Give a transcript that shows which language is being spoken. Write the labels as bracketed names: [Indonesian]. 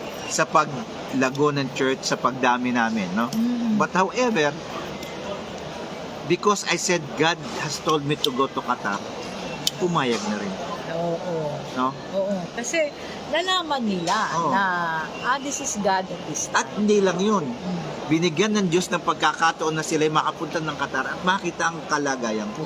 [Filipino] Sa paglago ng church, sa pagdami namin, no? [English] But however, because I said God has told me to go to Qatar, [Filipino] pumayag na rin, Oo. no? Oo. Kasi nalaman nila Oo. [English] na this is God at this time. [Filipino] At hindi lang yun, binigyan ng Diyos ng pagkakataon na sila'y makapunta ng Qatar at makita ang kalagayan ko.